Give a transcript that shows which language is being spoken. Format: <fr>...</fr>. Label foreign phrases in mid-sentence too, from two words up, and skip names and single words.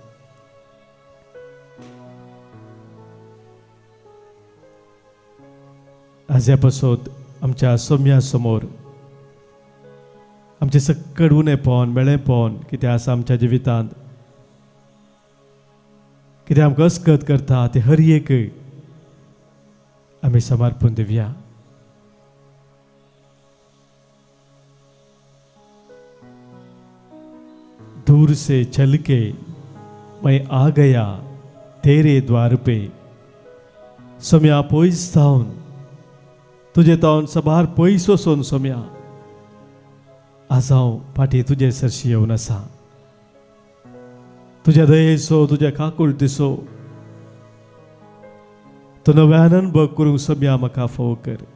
<kok>आज्या पासून आमच्या सोम्या समोर आमचे सकड उणेपण मेळेपण कितें आसा आमच्या जिवितांत, कितें आमकां अस्कत करता ते हर एक आमी समर्पण दिवया.</kok> <hi>दूर से चल के मैं आ गया तेरे द्वार पे.</hi> <kok>सोम्या पयस जावन तुजे तावन सबार पयस वचून सोम्या आज हांव फाटीं तुजे सरशी येवन आसा. तुज्या दयेचो तुज्या काकुळटीचो तो नव्यान अनुभव करूंक सोम्या म्हाका फोव कर.</kok>